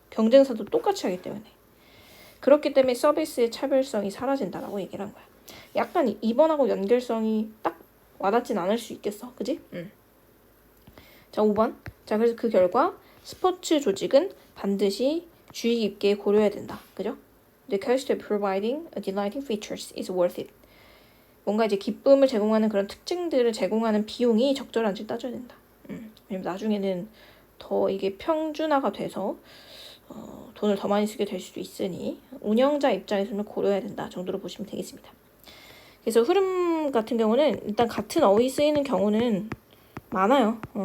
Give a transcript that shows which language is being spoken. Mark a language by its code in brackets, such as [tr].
[ko] 경쟁사도 똑같이 하기 때문에. 그렇기 때문에 서비스의 차별성이 사라진다라고 얘기를 한 거야. 약간 2번하고 연결성이 딱 와닿진 않을 수 있겠어. 그지? 자, 5번. 자, 그래서 그 결과 스포츠 조직은 반드시 주의 깊게 고려해야 된다. 그죠? [en] The cost of providing a delighting features is worth it. [ko] 뭔가 이제 기쁨을 제공하는 그런 특징들을 제공하는 비용이 적절한지 따져야 된다. 왜냐면 나중에는 더 이게 평준화가 돼서 돈을 더 많이 쓰게 될 수도 있으니 운영자 입장에서는 고려해야 된다 정도로 보시면 되겠습니다. 그래서 흐름 같은 경우는 일단 같은 어휘 쓰이는 경우는 많아요.